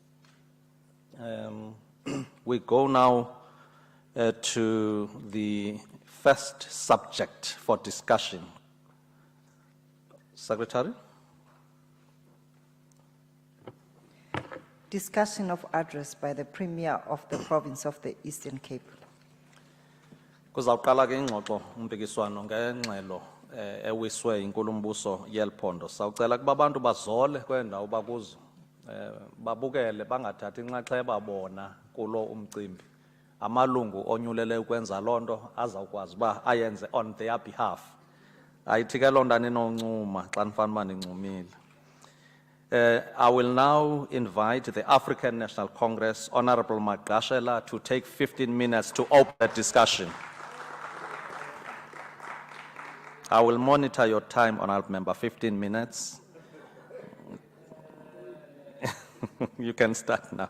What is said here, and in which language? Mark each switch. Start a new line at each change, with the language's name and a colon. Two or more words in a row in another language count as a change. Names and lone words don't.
English: We go now to the first subject for discussion. Secretary? Discussion of address by the Premier of the Province of the Eastern Cape.
Xhosa: Kuzawuqala ke ingxoxo umpikiswano ngengxelo ewiswe inkulumbuso yeliphondo. Sawucela kuba abantu bazole kwendawo bakuzo, babukele bangathathi inxaxheba bona kulo umcimbi. Amalungu onyulele ukwenza lonto azawukwazi ba ayenze
English: on their behalf.
Xhosa: Ayithi ke lonto aninoncuma xa nifanele nincumile.
English: I will now invite the African National Congress, Honorable Magashela, to take 15 minutes to open the discussion. I will monitor your time, Honorable Member, 15 minutes. You can start now.